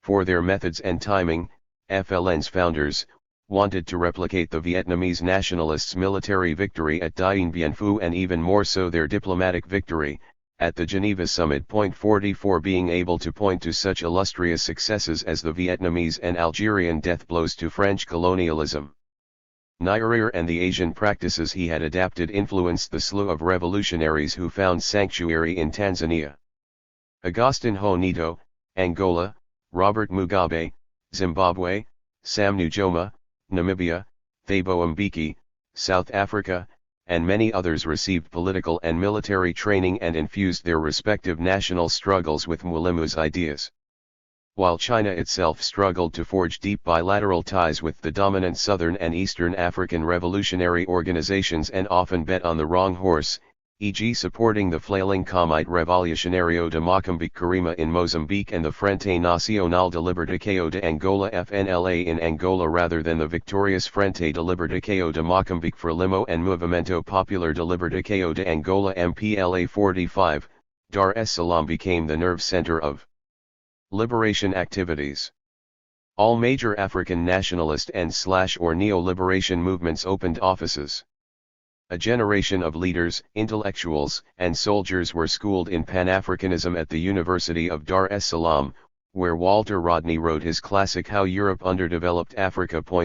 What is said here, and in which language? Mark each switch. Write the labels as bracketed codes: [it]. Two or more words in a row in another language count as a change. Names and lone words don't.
[en] For their methods and timing, FLN's founders wanted to replicate the Vietnamese nationalists' military victory at Dien Bien Phu and even more so their diplomatic victory at the Geneva Summit. 44 Being able to point to such illustrious successes as the Vietnamese and Algerian death blows to French colonialism. Nyerere and the Asian practices he had adapted influenced the slew of revolutionaries who found sanctuary in Tanzania. Agustin Honito, Angola, Robert Mugabe, Zimbabwe, Sam Nujoma, Namibia, Thabo Mbeki, South Africa, and many others received political and military training and infused their respective national struggles with Mwalimu's ideas. While China itself struggled to forge deep bilateral ties with the dominant Southern and Eastern African revolutionary organizations and often bet on the wrong horse, e.g. supporting the flailing Comite Revolucionario de Moçambique Carima in Mozambique and the Frente Nacional de Libertação de Angola FNLA in Angola rather than the victorious Frente de Libertação de Moçambique Frelimo and Movimento Popular de Libertação de Angola MPLA. 45, Dar es Salaam became the nerve center of liberation activities. All major African nationalist and/or neo-liberation movements opened offices. A generation of leaders, intellectuals, and soldiers were schooled in Pan-Africanism at the University of Dar es Salaam, where Walter Rodney wrote his classic How Europe Underdeveloped Africa.